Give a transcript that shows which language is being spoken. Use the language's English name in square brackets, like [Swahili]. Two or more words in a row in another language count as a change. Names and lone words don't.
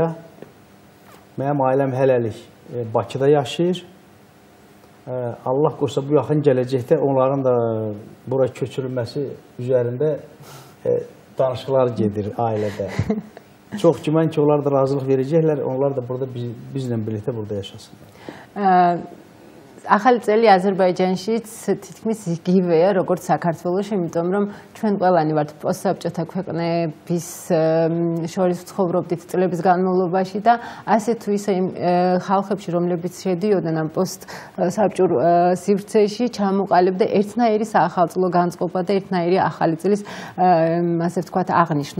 [Azerbaijani] Mənim ailəm hələlik Bakıda yaşayır. Allah qoysa bu yaxın gələcəkdə onların da bura köçürülməsi üzərində danışıqlar gedir ailədə. Çox güman ki, onlar da razılıq verəcəklər, onlar da burada bizlə birlikdə burada yaşasınlar. [Georgian] ახალი წელი აზერბაიჯანშიც თითქმის იგივეა, როგორც საქართველოში, იმიტომ რომ ჩვენ ყველანი ვართ პოსტსაბჭოთა ქვეყნების შორის ცხოვრობდით წლების განმავლობაში და ასე თუ ისე იმ ხალხებში, რომლებიც შედიოდნენ ამ პოსტსაბჭურ სივრცეში, ჩამოყალიბდა ერთნაირი საახალწლო განწყობა და ერთნაირი ახალი წლის ასე ვთქვათ აღნიშვნა.